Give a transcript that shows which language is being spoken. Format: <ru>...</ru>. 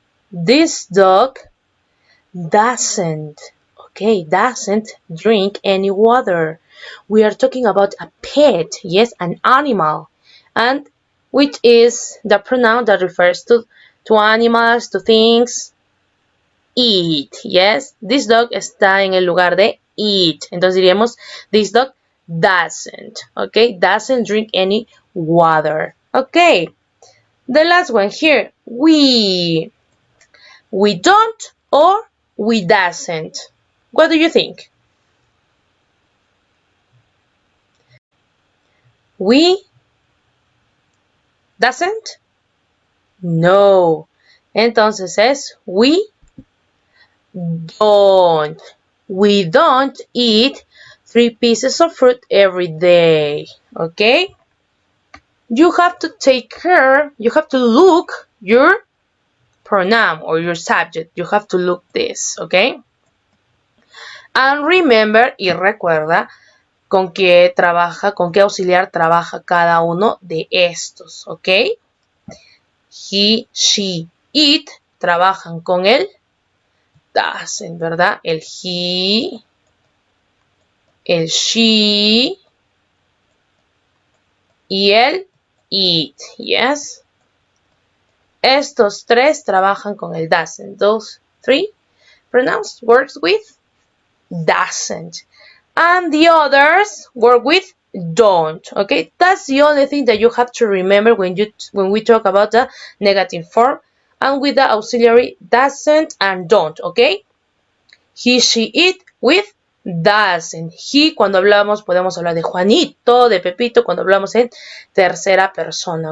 <en>This dog doesn't, okay, doesn't drink any water. We are talking about a pet, yes, an animal, and which is the pronoun that refers to animals, to things. Eat, yes.</en> <es>This dog está en el lugar de eat. Entonces diríamos,</es> <en>this dog doesn't, okay, doesn't drink any water. Okay, the last one here, we don't or we doesn't. What do you think? We doesn't. No.</en> <es>Entonces es we don't.</es> <en>We don't eat 3 pieces of fruit every day. Okay? You have to take care, you have to look your pronoun or your subject. You have to look this, okay? And remember,</en> <es>y recuerda, con qué trabaja, con qué auxiliar trabaja cada uno de estos, ¿ok? He, she, it trabajan con el doesn't, ¿verdad? El he, el she y el it, yes? Estos tres trabajan con el doesn't.</es> <en>Those three pronouns works with doesn't. And the others work with don't. Okay, that's the only thing that you have to remember when we talk about the negative form and with the auxiliary doesn't and don't. Okay, he, she, it with doesn't.</en> <es>He, cuando hablamos, podemos hablar de Juanito, de Pepito, cuando hablamos en tercera persona.</es>